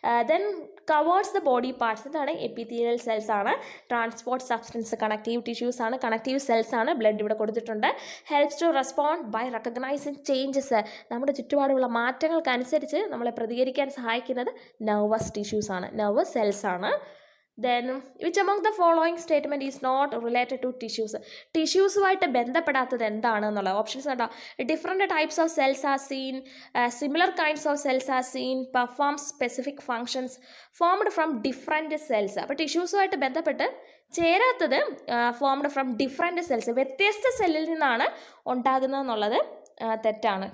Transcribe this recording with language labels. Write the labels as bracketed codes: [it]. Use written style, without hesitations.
[en] then covers the body parts [ml] എന്താണ്? [en] Epithelial cells ആണ്. [ml] Transport substance, connective tissues ആണ്, connective cells ആണ്. Blood ഇവിടെ കൊടുത്തിട്ടുണ്ട്. [en] helps to respond by recognising changes, [ml] നമ്മുടെ ചുറ്റുപാടുമുള്ള മാറ്റങ്ങൾക്കനുസരിച്ച് നമ്മളെ പ്രതികരിക്കാൻ സഹായിക്കുന്നത് നെർവസ് ടിഷ്യൂസ് ആണ്, നെർവസ് സെൽസ് ആണ്. [en] Then which among the following statement is not related to tissues? [ml] ടിഷ്യൂസുമായിട്ട് ബന്ധപ്പെടാത്തത് എന്താണ് എന്നുള്ള ഓപ്ഷൻസ് കണ്ടോ. [en] Different types of cells are seen, similar kinds of cells are seen, perform specific functions, formed from different cells. [ml] അപ്പോൾ ടിഷ്യൂസുമായിട്ട് ബന്ധപ്പെട്ട് ചേരാത്തത് [en] formed from different cells, [ml] വ്യത്യസ്ത സെല്ലിൽ നിന്നാണ് ഉണ്ടാകുന്നതെന്നുള്ളത് തെറ്റാണ്.